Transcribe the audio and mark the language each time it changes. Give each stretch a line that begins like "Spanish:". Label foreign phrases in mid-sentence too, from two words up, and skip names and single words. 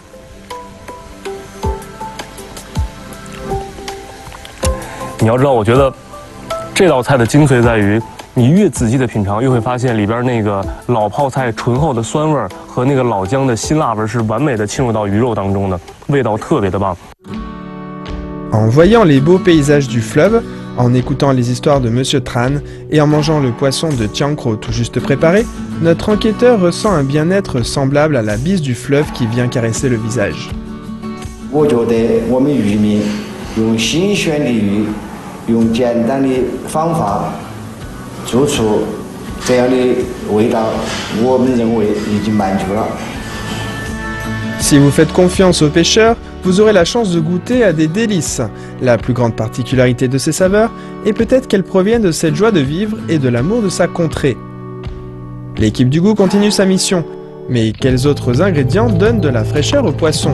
Chinese: 你要知道，我觉得这道菜的精髓在于，你越仔细的品尝，越会发现里边那个老泡菜醇厚的酸味儿和那个老姜的辛辣味是完美的浸入到鱼肉当中的，味道特别的棒。
French: En voyant les beaux paysages du fleuve, en écoutant les histoires de Monsieur Tran et en mangeant le poisson de Tiancro tout juste préparé, notre enquêteur ressent un bien-être semblable à la bise du fleuve qui vient caresser le visage.
Chinese: 我觉得我们渔民用新鲜的鱼，用简单的方法做出这样的味道，我们认为已经满足了。
French: Si vous faites confiance aux pêcheurs, vous aurez la chance de goûter à des délices. La plus grande particularité de ces saveurs est peut-être qu'elles proviennent de cette joie de vivre et de l'amour de sa contrée. L'équipe du goût continue sa mission. Mais quels autres ingrédients donnent de la fraîcheur au poisson?